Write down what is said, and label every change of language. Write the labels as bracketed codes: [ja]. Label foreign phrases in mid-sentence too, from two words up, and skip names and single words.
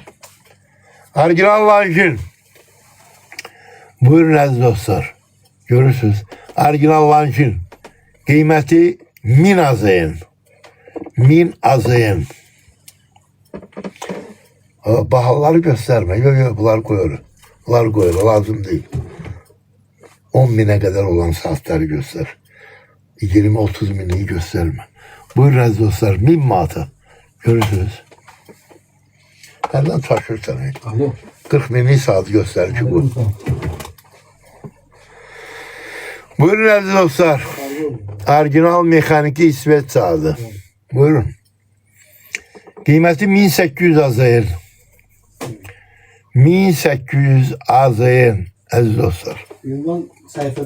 [az] Orijinal Lanjin. Buyurun əziz dostlar. Görürsünüz. Orijinal Lanjin. Qiyməti 1000 AZN. [tr] 1000 AZN. Bahaları gösterme. Yok bunlar koyuyor. Bunlar koyuyor. Lazım değil. 10.000'e kadar olan saatleri göster. 20-30 binliği gösterme. [az] Buyurun aziz dostlar. [tr] 1000 manata. Görürsünüz. Nereden taşırsan? Alo. 40 binliği saat göster ki bu. [az] Buyurun aziz dostlar. Orijinal mexaniki İsveç saati. Buyurun. Qiyməti 1800 AZN. 1800 AZN əziz dostlar. Ünvan səhifədə